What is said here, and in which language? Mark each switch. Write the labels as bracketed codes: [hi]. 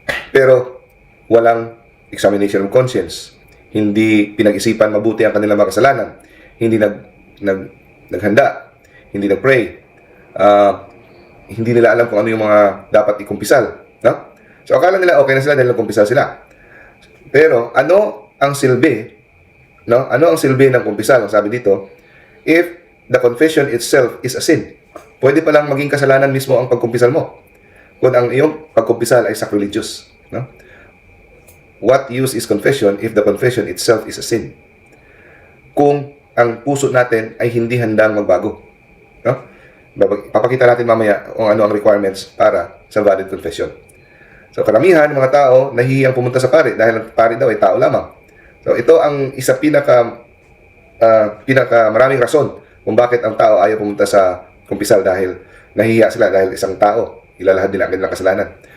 [tl] Pero walang examination of conscience. Hindi pinag-isipan mabuti ang kanilang mga kasalanan. Hindi naghanda. Hindi nag-pray. Hindi nila alam kung ano yung mga dapat ikumpisal. No? So akala nila okay na sila dahil nagkumpisal sila. Pero ano ang silbi? No? Ano ang silbi ng kumpisal? Ang sabi dito, [en] if the confession itself is a sin, [tl] pwede palang maging kasalanan mismo ang pagkumpisal mo kung ang iyong pagkumpisal ay sacrilegious. No? [en] What use is confession if the confession itself is a sin? [tl] Kung ang puso natin ay hindi handang magbago. No? Papakita natin mamaya kung ano ang requirements para sa valid confession. So karamihan ng mga tao nahihiyang pumunta sa pari dahil ang pari daw ay tao lamang. So ito ang isa pinaka maraming rason kung bakit ang tao ayaw pumunta sa kumpisal dahil nahihiya sila dahil isang tao, ilalahad nila ang kanilang kasalanan.